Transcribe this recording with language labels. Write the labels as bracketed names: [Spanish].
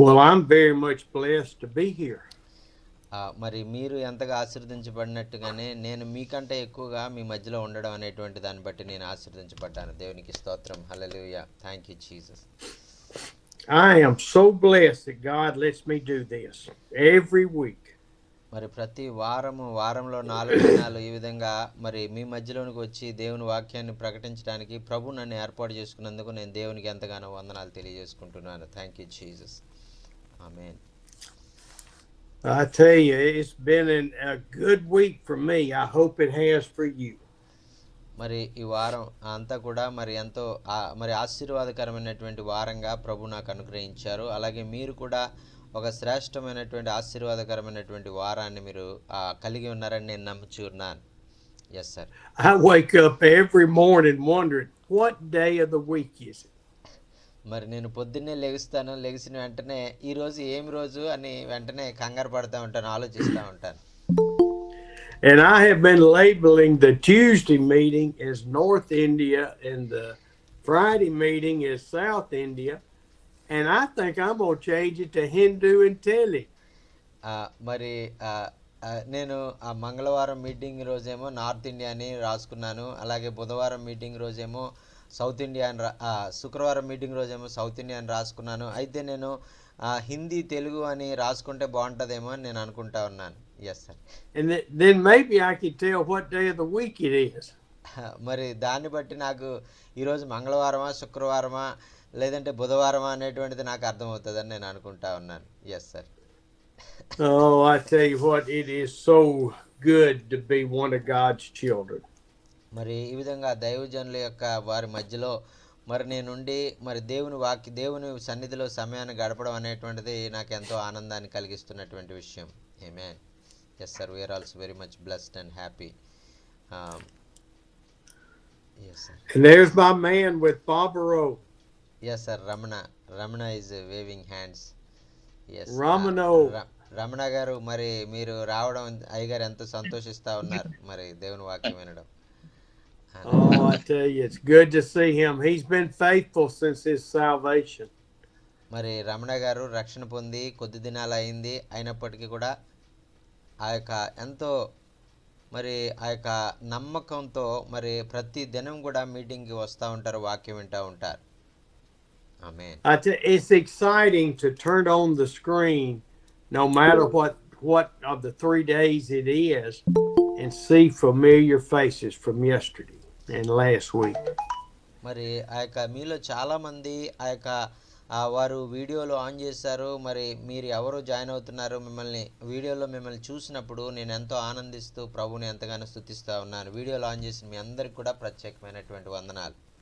[English] Well, I'm very much blessed to be here. [Telugu] మరి మీరు ఎంతగా ఆశీర్వదించబడినట్టుగానే నేను మీకంటే ఎక్కువగా మీ మధ్యలో ఉండడం అనేటువంటి దాన్ని బట్టి నేను ఆశీర్వదించబడ్డాను. దేవునికి స్తోత్రం. హల్లెలూయా. [English] Thank you Jesus. I am so blessed that God lets me do this every week. [Telugu] మరి ప్రతి వారంలో 4 దినాలు ఈ విధంగా మరి మీ మధ్యలోనికి వచ్చి దేవుని వాక్యాన్ని ప్రకటించడానికి ప్రభు నన్ను ఏర్పాటు చేసుకున్నందుకు నేను దేవునికి ఎంతగానో వందనాలు తెలియజేసుకుంటున్నాను. [English] Thank you Jesus. ఆమేన్. I tell you, it's been a good week for me. I hope it has for you. [Telugu] మరి ఈ వారం అంతా కూడా మరి ఎంతో మరి ఆశీర్వాదకరమైనటువంటి వారంగా ప్రభు నాకు అనుగ్రహించారు. అలాగే మీరు కూడా ఒక శ్రేష్టమైనటువంటి ఆశీర్వాదకరమైనటువంటి వారాన్ని మీరు కలిగి ఉన్నారని నేను నమ్ముచున్నాను. [English] Yes sir. I wake up every morning wondering what day of the week is it. [Telugu] మరి నేను పొద్దున్నే లెగిసిన వెంటనే ఈ రోజు ఏమి రోజు అని వెంటనే కంగారు పడుతూ ఉంటాను, ఆలోచిస్తూ ఉంటాను. [English] And I have been labeling the Tuesday meeting as North India and the Friday meeting as South India. And I think I'm going to change it to Hindu and Tele. [Telugu] మరి నేను మంగళవారం మీటింగ్ రోజేమో north India అని రాసుకున్నాను. అలాగే బుధవారం meeting రోజేమో south India అని శుక్రవారం మీటింగ్ రోజేమో సౌత్ ఇండియా అని రాసుకున్నాను. అయితే నేను హిందీ తెలుగు అని రాసుకుంటే బాగుంటుందేమో అని నేను అనుకుంటా ఉన్నాను. [English] Yes sir. And then maybe I can tell what day of the week it is. [Telugu] మరి దాన్ని బట్టి నాకు ఈరోజు మంగళవారమా శుక్రవారమా లేదంటే బుధవారమా అనేటువంటిది నాకు అర్థమవుతుందని నేను అనుకుంటా ఉన్నాను. [English] Yes sir. Oh, I tell you what, it is so good to be one of God's children. [Telugu] మరి ఈ విధంగా దైవజనుల యొక్క వారి మధ్యలో మరి నేనుండి మరి దేవుని సన్నిధిలో సమయాన్ని గడపడం అనేటువంటిది నాకు ఎంతో ఆనందాన్ని కలిగిస్తున్నటువంటి విషయం. [English] ఆమేన్. Yes sir. We are also very much blessed and happy. Yes sir. And there's my man with Barbaro. Yes sir. Ramana is waving hands. [Telugu] Yes Ramana గారు, మరి మీరు రావడం అయ్యగారు ఎంతో సంతోషిస్తూ ఉన్నారు మరి దేవుని వాక్యం వినడం. [English] Oh, I tell you, it's good to see him. He's been faithful since his salvation. [Telugu] మరి రమణ గారు రక్షణ పొంది కొద్ది దినాలు అయింది, అయినప్పటికీ కూడా ఆ యొక్క ఎంతో మరి ఆ యొక్క నమ్మకంతో మరి ప్రతి దినం కూడా మీటింగ్కి వస్తూ ఉంటారు, వాక్యం వింటూ ఉంటారు. ఆమేన్. [English] It's exciting to turn on the screen, no matter what of the 3 days it is, and see familiar faces from yesterday and last week. [Telugu] మరి ఆ యొక్క మీలో చాలామంది ఆ యొక్క వారు వీడియోలో ఆన్ చేశారు. మరి మీరు ఎవరు జాయిన్ అవుతున్నారు, వీడియోలో మిమ్మల్ని చూసినప్పుడు నేను ఎంతో ఆనందిస్తూ ప్రభుని ఎంతగానో స్తుతిస్తూ ఉన్నాను. వీడియోలో ఆన్ చేసిన మీ అందరికి కూడా ప్రత్యేకమైనటువంటి వందనాలు.